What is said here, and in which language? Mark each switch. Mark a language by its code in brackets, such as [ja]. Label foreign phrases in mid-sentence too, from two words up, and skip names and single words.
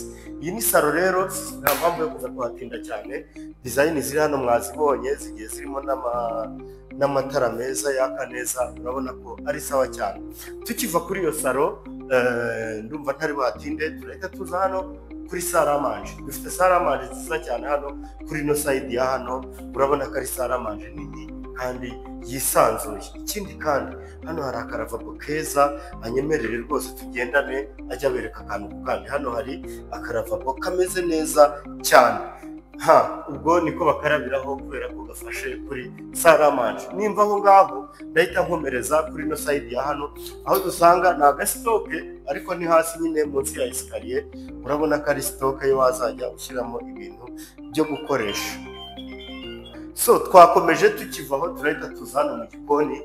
[rw] Iyi ni salo rero, nta mpamvu yo kuza kuhatinda cyane. Design ziri hano mwazibonye, zigiye zirimo n'amatara meza yaka neza, urabona ko ari sawa cyane. Tukiva kuri iyo salo, ndumva ntari batinde, turahita tuza hano kuri [fr] salle à manger. [rw] Dufite [fr] salle à manger [rw] nziza cyane hano kuri [en] no side [rw] ya hano. Urabona ko ari [fr] salle à manger [rw] nini kandi yisanzuye. Ikindi kandi hano hari akaravabo keza, anyemerere rwose tugendane ajya bereka akantu kandi. Hano hari akaravabo kameze neza cyane. Ubwo niko bakarabiraho kubera ko gafashe kuri [fr] salle à manger. [rw] Nimba aho ngaho ndahita nkomereza kuri [en] no side [rw] ya hano, aho dusanga na gastoke, ariko ni hasi nyine munsi ya escalier. Urabona ko ari stoke yo wazajya ushyiramo ibintu byo gukoresha. So twakomeje tukivaho turahita tuzana mu gikoni.